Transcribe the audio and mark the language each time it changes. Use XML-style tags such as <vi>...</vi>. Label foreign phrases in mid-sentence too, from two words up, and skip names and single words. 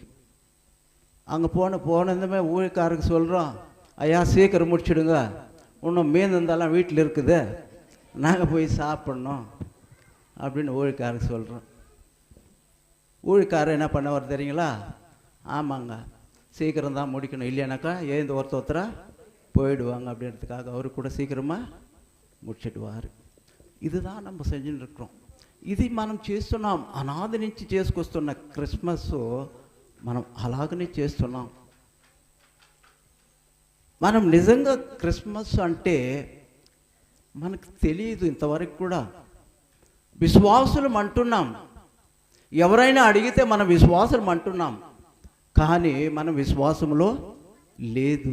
<ta>அங்கே போனதுமே ஊழியக்காரருக்கு சொல்கிறோம், ஐயா சீக்கிரம் முடிச்சுடுங்க, இன்னும் மீன் இருந்தாலும் வீட்டில் இருக்குது, நாங்கள் போய் சாப்பிட்ணும் அப்படின்னு ஊழியக்காரருக்கு சொல்கிறோம். ஊழியக்காரர் என்ன பண்ணவர் தெரியுங்களா? ஆமாங்க, சீக்கிரம் தான் முடிக்கணும், இல்லையானாக்கா எழுந்து ஒருத்தராக போயிடுவாங்க அப்படின்றதுக்காக அவரு கூட சீக்கிரமாக முடிச்சிடுவார். இதுதான் நம்ம செஞ்சுன்னு இருக்கிறோம்.</ta> <te>ఇది మనం చేస్తున్నాం. అనాది నుంచి చేసుకొస్తున్న క్రిస్మస్ మనం అలాగనే చేస్తున్నాం. మనం నిజంగా క్రిస్మస్ అంటే మనకు తెలియదు ఇంతవరకు కూడా. విశ్వాసులం అంటున్నాం, ఎవరైనా అడిగితే మనం విశ్వాసులం అంటున్నాం, కానీ మన విశ్వాసంలో లేదు.</te>